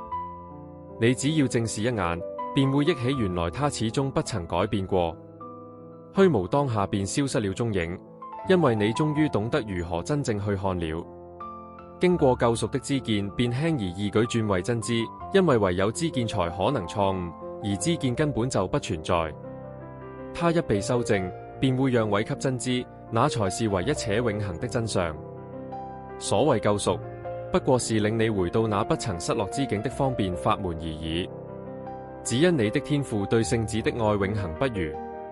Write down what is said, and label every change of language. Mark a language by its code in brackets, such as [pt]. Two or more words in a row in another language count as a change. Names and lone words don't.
[zh] 你只要正視一眼，便會憶起原來它始終不曾改變過。虛無當下便消失了蹤影，因為你終於懂得如何真正去看了。經過救贖的知見，便輕而易舉轉為真知，因為唯有知見才可能錯誤，而知見根本就不存在。它一被修正，便會讓位給真知，那才是唯一且永恆的真相。所謂救贖，不過是令你回到那不曾失落之境的方便法門而已。只因你的天父對聖子的愛永恆不渝。